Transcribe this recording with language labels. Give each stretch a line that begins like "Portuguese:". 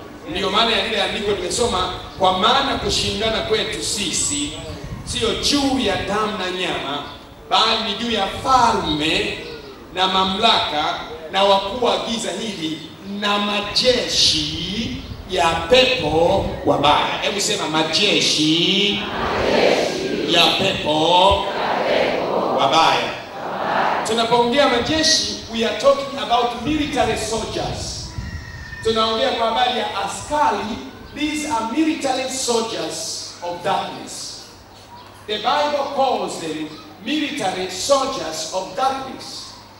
Swahili: Ndio maana ya ile andiko nimesoma, kwa maana kushindana kwetu sisi sio juu ya damu na nyama, bali ni juu ya falme na mamlaka na wakuu wa giza hili na majeshi ya pepo wabaya. Hebu sema majeshi ya pepo wabaya. Tunapoongea majeshi,
English: we are talking about military soldiers.
Swahili: Tunaongea kwa habari ya askari.
English: These are military soldiers of darkness. The Bible calls them military soldiers of darkness.